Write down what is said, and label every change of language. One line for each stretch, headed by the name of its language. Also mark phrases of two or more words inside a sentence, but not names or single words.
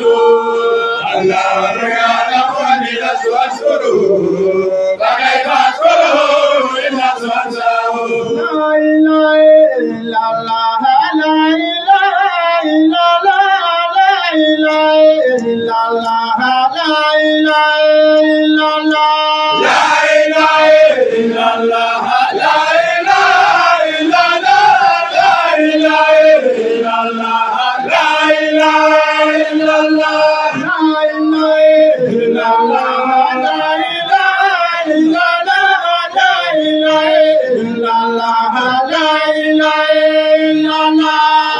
Arabic: الله يعلم أني لست أذكره فكيف أذكره إن لست أنساه. لا إله إلا الله لا إله إلا الله لا إله illallah, لا إله إلا الله. لا إله إلا الله لا إله إلا الله لا إله إلا الله لا إله إلا الله, لا إله إلا الله لا إله إلا الله لا إله إلا الله لا إله إلا الله.